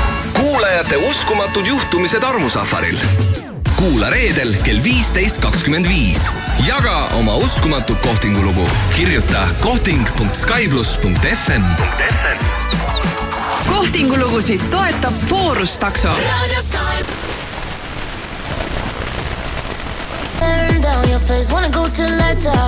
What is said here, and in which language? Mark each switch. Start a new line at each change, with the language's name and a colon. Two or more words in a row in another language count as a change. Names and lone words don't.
Estonian: Kuulajate uskumatud juhtumised armusafaril. kuula reedel kell 15.25. Jaga oma uskumatut kohtingulugu. Kirjuta kohting.skyplus.fm. Kohtingulugusid toetab Forus takso.
English: Down your face, wanna go till lights out.